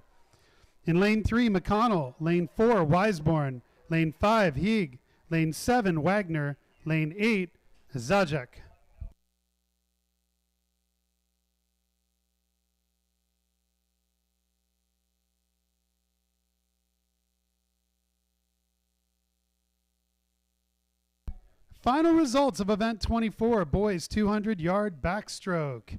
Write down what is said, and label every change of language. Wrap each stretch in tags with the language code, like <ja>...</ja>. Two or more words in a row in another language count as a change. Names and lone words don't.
<en>In lane 3, McConnell. Lane 4, Weisborn. Lane 5, Hieg. Lane 7, Wagner. Lane 8, Zajac. Final results of event 24, boys 200-yard backstroke.</en>